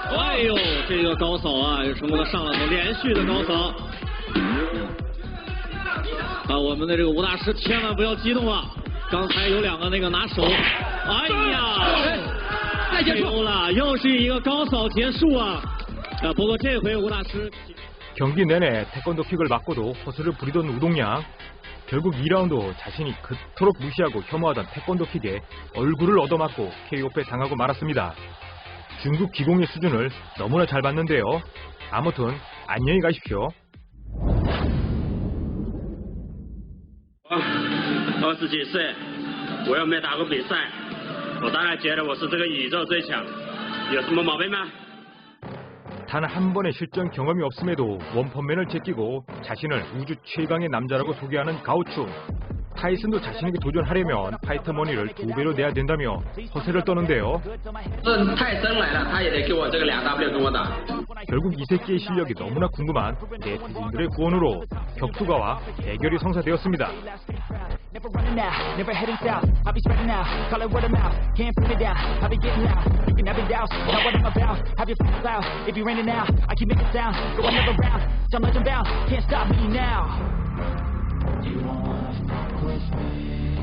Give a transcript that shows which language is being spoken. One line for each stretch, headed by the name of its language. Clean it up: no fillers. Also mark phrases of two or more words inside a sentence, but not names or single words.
Chinese: 哎呦，这个高扫啊，又成功的上了头，连续的高扫。啊，我们的这个吴大师千万不要激动啊！刚才有两个那个拿手，哎呀！再结束了，又是一个高扫结束啊！不过这回吴大师
Korean: 경기 내내 태권도 킥을 맞고도 허술을 부리던 우동양. 결국 2라운드 자신이 그토록 무시하고 혐오하던 태권도 킥에 얼굴을 얻어맞고 KO패 당하고 말았습니다. 중국 기공의 수준을 너무나 잘 봤는데요. 아무튼 안녕히 가십시오.
Chinese: 20几岁，我又没打过比赛。我当然觉得我是这个宇宙最强，有什么毛病吗？
Korean: 단 한 번의 실전 경험이 없음에도 원펀맨을 제끼고 자신을 우주 최강의 남자라고 소개하는 가오충. 타이슨도 자신에게 도전하려면 파이터 머니를 2배로 내야 된다며 허세를 떠는데요. 결국 이 새끼의 실력이 너무나 궁금한 네티즌들의 구원으로 격투가와 대결이 성사되었습니다.
English: Never running out, never heading south. I'll be spreading out, call it word of mouth. Can't put it down, I'll be getting loud. You can have it doubts, not what I'm about. Have your f***ing cloud, if you're raining now. I keep making sound, go another round. I'm legend bound, can't stop me now. You don't wanna fuck with me.